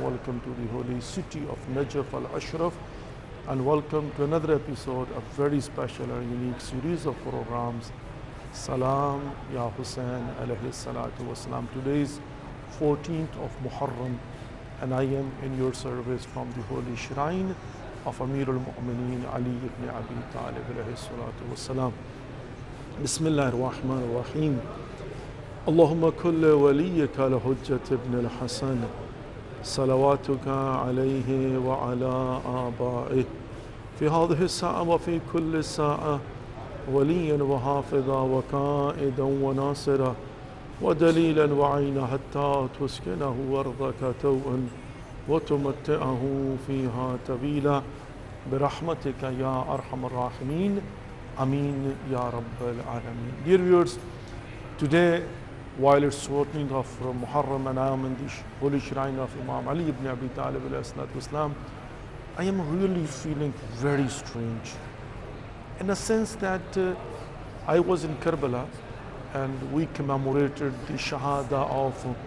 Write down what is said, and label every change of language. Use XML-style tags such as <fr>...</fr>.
<en>Welcome to the holy city of Najaf al-Ashraf, and welcome to another episode of very special and unique series of programs Salam Ya Hussein alayhi salatu wassalam. Today is 14th of Muharram, and I am in your service from the holy shrine of Amir al-Mu'mineen Ali ibn Abi Talib alayhi salatu wassalam.</en> <ar>Bismillah ar-Rahman ar-Rahim. اللهم كل وليك لحجة ابن الحسن صلواتك عليه وعلى آبائه في هذه الساعة وفي كل ساعة وليا وحافظا وقائدا وناصرا ودليلا وعينا حتى تسكنه أرضك توءا وتمتعه فيها طويلا برحمتك يا أرحم الراحمين آمين يا رب العالمين.</ar> <en>Dear viewers, today, while it's 14th of Muharram and I am in the holy shrine of Imam Ali ibn Abi Talib alayhi salatu wassalam, I am really feeling very strange, in a sense that I was in Karbala and we commemorated the Shahada of</en>